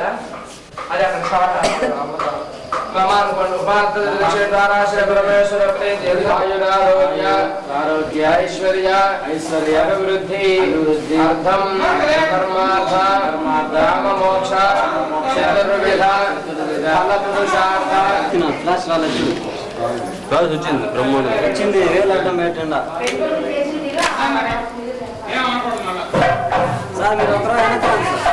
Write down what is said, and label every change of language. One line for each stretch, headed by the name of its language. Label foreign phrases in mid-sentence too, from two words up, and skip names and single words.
Sanskrit: आरोग्य ऐश्वर्य अभिवृद्धि अर्थम धर्मार्थ राम मोक्ष चतुर्विध फलपुरुषार्थ
Telugu: వచ్చింది బ్రహ్మాండం వచ్చింది వేలాటం పెట్టండి సార్ మీరు ఒకరు వెనకాలి